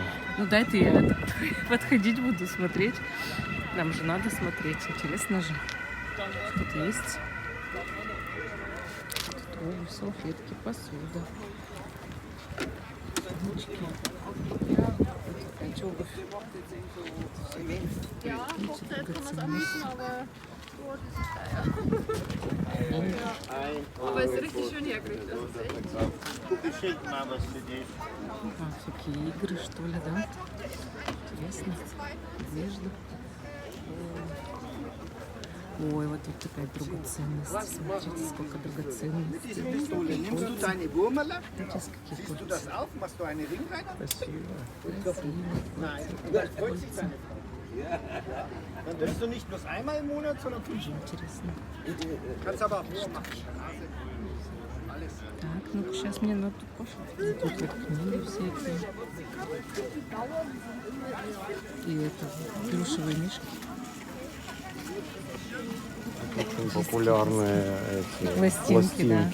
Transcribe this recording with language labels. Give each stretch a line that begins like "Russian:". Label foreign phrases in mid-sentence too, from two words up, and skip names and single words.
Russian: Ну, дай ты я подходить буду, смотреть. Нам же надо смотреть, интересно же. Тут есть. Тут обувь, салфетки, посуда. Ручки. Опять обувь.
German: Aber ist richtig schön hergerichtet.
Russian: Всякие игры, что ли, да? Интересно. Одежда. Ой, вот тут такая драгоценность. Смотрите, сколько драгоценностей. Сейчас какие кольца. Красиво.
German: Dann nimmst du nicht bloß einmal im Monat, sondern fünfmal.
Russian: Интересно.
German: Kannst aber auch machen.
Russian: Так, ну-ка, сейчас мне надо кушать. Тут вот книги всякие. И это, плюшевые мишки. Очень популярные эти Пластинки, да.